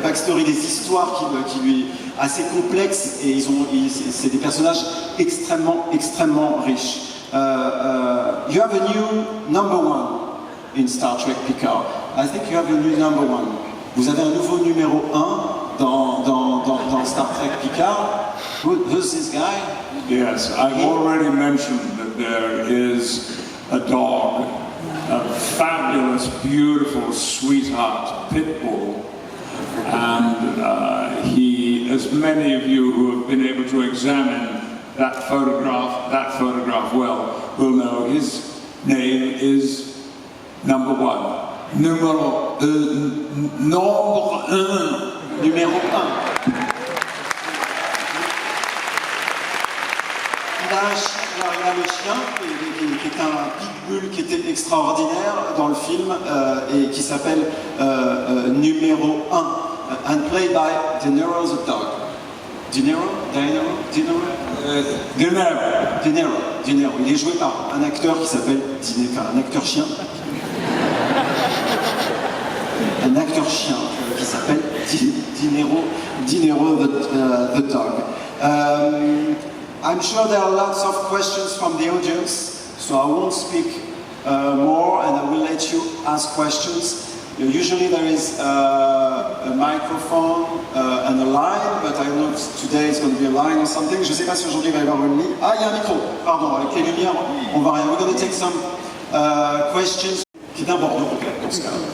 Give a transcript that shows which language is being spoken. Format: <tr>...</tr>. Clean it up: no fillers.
<fr>Backstory, des histoires qui lui assez complexes, et c'est des personnages extrêmement riches.</fr> <en>You have a new number one in Star Trek Picard. I think you have a new number one.</en> <fr>Vous avez un nouveau numéro 1 dans Star Trek Picard.</fr> <en>Who's this guy? Yes, I've already mentioned that there is a dog, a fabulous, beautiful, sweetheart pit bull, And he, as many of you who have been able to examine that photograph well, will know his name is number one.</en> <fr>Nombre un. Numéro 1. Il a le chien, qui est un pitbull qui était extraordinaire dans le film et qui s'appelle Numéro 1,</fr> <en>and played by De Niro the dog.</en> <fr>De Niro. Il est joué par un acteur qui s'appelle un acteur chien. Un acteur chien qui s'appelle De Niro the dog.</fr> <en>I'm sure there are lots of questions from the audience, so I won't speak more and I will let you ask questions. Usually there is a microphone and a line, but I don't know if today it's going to be a line or something.</en> <fr>Je ne sais pas si aujourd'hui il va y avoir une ligne. Ah, il y a un micro, pardon, avec les lumières, on va rien.</fr> <en>We're going to take some questions.</en> <fr>Qui est un Bordeaux peut-être dans ce cas.</fr>